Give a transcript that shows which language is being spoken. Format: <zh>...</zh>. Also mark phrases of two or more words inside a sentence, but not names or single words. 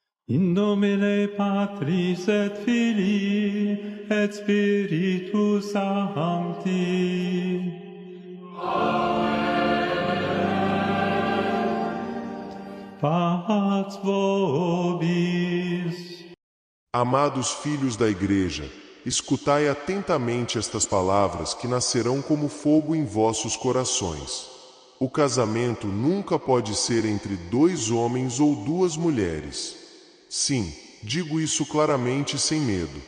<la>In nomine Patris et Filii et Spiritus Sancti. Paz vobis.</la> <pt>Amados filhos da Igreja, escutai atentamente estas palavras que nascerão como fogo em vossos corações. O casamento nunca pode ser entre 2 homens ou 2 mulheres. Sim, digo isso claramente e sem medo.</pt>